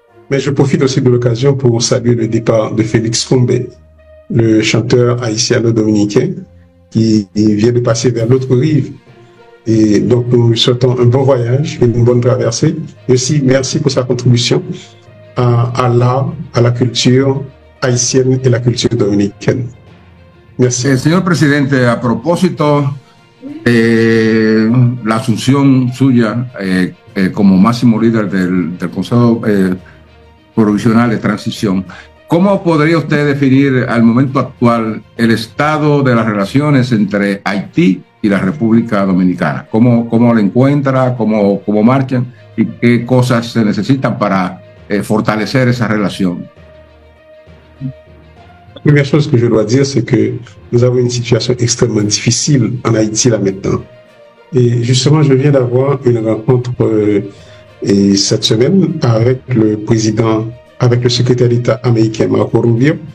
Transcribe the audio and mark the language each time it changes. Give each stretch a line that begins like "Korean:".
French: Mais je profite aussi de l'occasion pour saluer le départ de Félix Combé, le chanteur haïtiano-dominicain, qui vient de passer vers l'autre rive. Et donc, nous lui souhaitons un bon voyage et une bonne traversée. Et aussi, merci pour sa contribution à l'art, à la culture haïtienne et la culture dominicaine. Merci.
Spanish: Señor presidente, a propósito de la asunción suya como máximo líder del Consejo Provisional de Transición, ¿cómo podría usted definir al momento actual el estado de las relaciones entre Haití y la República Dominicana? ¿Cómo lo encuentra? ¿Cómo marchan? ¿Y qué cosas se necesitan para fortalecer esa relación?
French: La première chose que je dois dire, c'est que nous avons une situation extrêmement difficile en Haïti là maintenant. Et justement, je viens d'avoir une rencontre cette semaine avec le président, avec le secrétaire d'État américain Marco Rubio.